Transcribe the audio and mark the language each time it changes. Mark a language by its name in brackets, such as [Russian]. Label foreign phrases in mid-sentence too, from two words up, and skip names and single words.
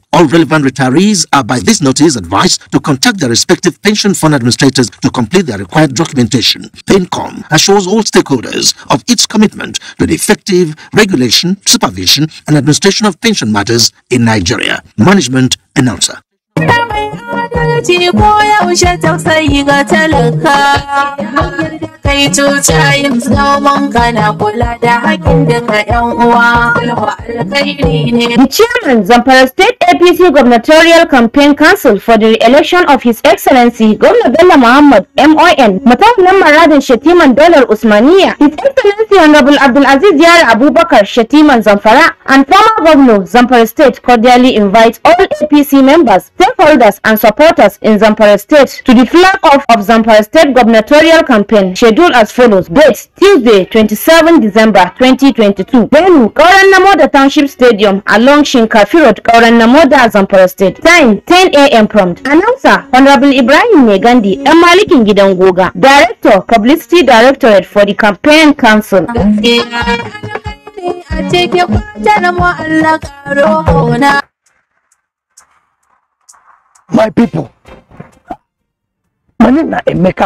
[English] All relevant retirees are by this notice advised to contact their respective pension fund administrators to complete their required documentation. PENCOM assures all stakeholders of its commitment to the effective regulation, supervision and administration of pension matters in Nigeria. Management Announcer. [Hausa] kai yin zaman kana kula da haƙin duka ƴan uwa alkhairi ne. [English] The chairman Zamfara State APC Gubernatorial Campaign Council for the re-election of His Excellency Governor Bello Muhammad MON Matawallan Maradin Shatiman Daular Usmaniya, His Excellency Honorable Abdulaziz Yara Abubakar Shatiman Zamfara and former Governor Zamfara State cordially invite all APC members, stakeholders and supporters in Zamfara State to the flag off of Zamfara State Gubernatorial Campaign scheduled as follows. Date Tuesday 27 December 2022. Venue Kauran Namoda Township Stadium along Shinkafi Road, Kauran Namoda, Zamfara State. Time 10 a.m. prompt. Announcer Honorable Ibrahim Megandi Malikin Gidan Goga, Director Publicity Directorate for the Campaign Council. My people, my name is Emeka.